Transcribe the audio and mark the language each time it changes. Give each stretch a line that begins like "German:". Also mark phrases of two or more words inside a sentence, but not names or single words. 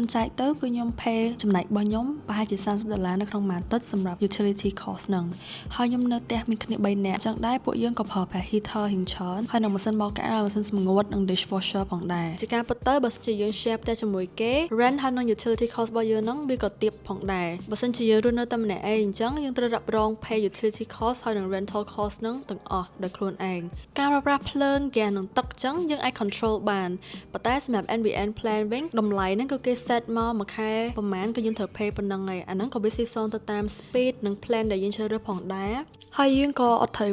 Khmer: ចែកទៅគឺខ្ញុំ pay ចំណែករបស់ខ្ញុំប្រហែលជា$30នៅក្នុងមួយអាទិត្យសម្រាប់
English: utility cost
Khmer: ហ្នឹងហើយខ្ញុំនៅផ្ទះមានគ្នា3នាក់អញ្ចឹងដែរពួកយើងក៏ប្រើប្រាស់ heater រៀងច្រើនហើយនឹងម៉ាស៊ីនបោកក្អៅម៉ាស៊ីនសម្ងួតនិង dishwasher ផងដែរជាការពិតទៅបើសិនជាយើង share ផ្ទះជាមួយគេ rent ហើយនិង
English: utility cost
Khmer: របស់យើងហ្នឹងវា ក៏ទាបផងដែរបើសិនជាយើងរស់នៅតែម្នាក់ឯងអញ្ចឹងយើងត្រូវរ៉ាប់រង
English: pay utility cost
Khmer: ហើយនិង
English: rental cost
Khmer: ហ្នឹងទាំងអស់ដោយខ្លួនឯងការប្រើប្រាស់ភ្លើងហ្គាសនិងទឹកចឹងយើងអាច control បានប៉ុន្តែសម្រាប់ NBN plan វិញ តម្លៃហ្នឹងគឺគេ set មកមួយខែប្រហែលគឺយើងត្រូវ pay ប៉ុណ្ណឹងឯងអាហ្នឹងក៏វាស៊ីសងទៅតាម speed និង plan ដែលយើងជ្រើសរើសផងដែរហើយយើងក៏អត់ត្រូវ